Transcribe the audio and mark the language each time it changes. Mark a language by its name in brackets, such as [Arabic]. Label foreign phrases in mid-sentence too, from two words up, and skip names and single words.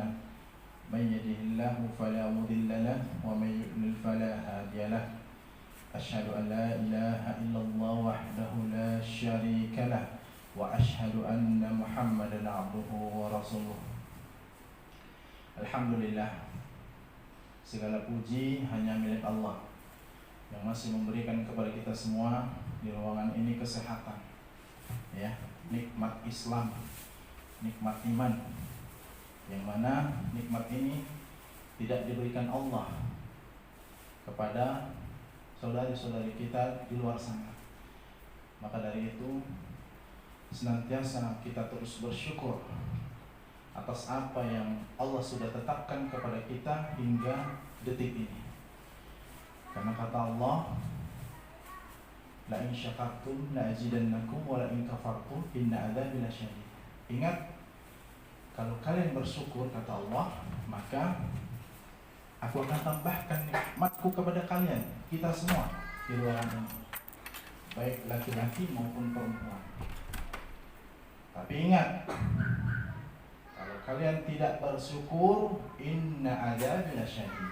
[Arabic] من يهده الله فلا مضل له ومن يضلل فلا هادي له. أشهد أن لا إله إلا الله وحده لا شريك له وأشهد أن محمدا عبده ورسوله. [Indonesian] Alhamdulillah, segala puji hanya milik Allah yang masih memberikan kepada kita semua di ruangan ini kesehatan, ya, nikmat Islam, nikmat iman, yang mana nikmat ini tidak diberikan Allah kepada saudari-saudari kita di luar sana. Maka dari itu senantiasa kita terus bersyukur atas apa yang Allah sudah tetapkan kepada kita hingga detik ini. Karena kata Allah, [Arabic] لئن شكرتم لأزيدنكم ولئن كفرتم إن عذابي لشديد. [Indonesian] Ingat, kalau kalian bersyukur kata Allah, maka aku akan tambahkan nikmatku kepada kalian, kita semua di ruangan ini, baik laki-laki maupun perempuan. Tapi ingat, kalau kalian tidak bersyukur, [Arabic] إن عذابي لشديد.